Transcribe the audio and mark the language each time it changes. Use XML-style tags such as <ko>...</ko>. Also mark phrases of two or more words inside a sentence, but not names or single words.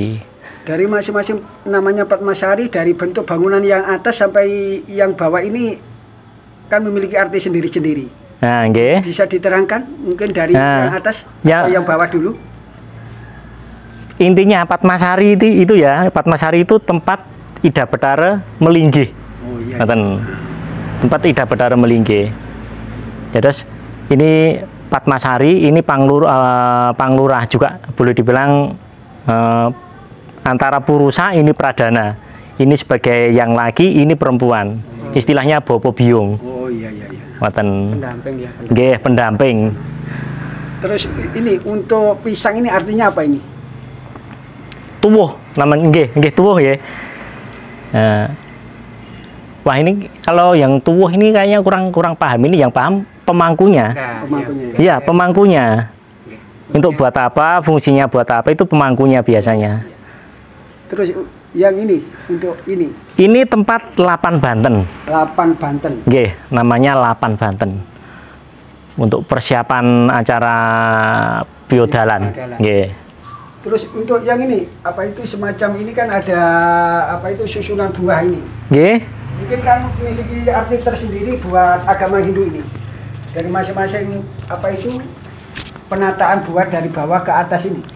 <id>Dari masing-masing namanya Padmasari, dari bentuk bangunan yang atas sampai yang bawah ini kan memiliki arti sendiri-sendiri. Nah, nggih. Bisa diterangkan mungkin dari yang atas atau yang bawah dulu? Intinya Padmasari itu ya, Padmasari itu tempat Ida Bathara melinggih. Oh iya. Tempat Ida Bathara melinggih. Ya, terus ini Padmasari, ini Panglurah juga boleh dibilang antara Purusa, ini Pradana. Ini sebagai yang laki, ini perempuan. istilahnya</id> <jv>bopo biung.</jv> <id>Oh iya. Ngoten. Pendamping ya. Nggih, pendamping. Terus ini untuk pisang ini artinya apa ini? Tuwuh namanya, nggih tuwuh nggih. Wah ini kalau yang tuwuh ini kayaknya kurang paham. Ini yang paham pemangkunya. Iya, pemangkunya. Untuk buat apa, fungsinya buat apa, itu pemangkunya biasanya. Terus yang ini, untuk ini? Ini tempat lapan Banten. Lapan Banten. Nggih, namanya lapan Banten. Untuk persiapan acara biodalan. Nggih. Terus untuk yang ini, apa itu semacam ini kan ada apa itu susunan buah ini? Nggih. Mungkin kan memiliki arti tersendiri buat agama Hindu ini. Dari masing-masing apa itu penataan buah dari bawah ke atas ini.</id>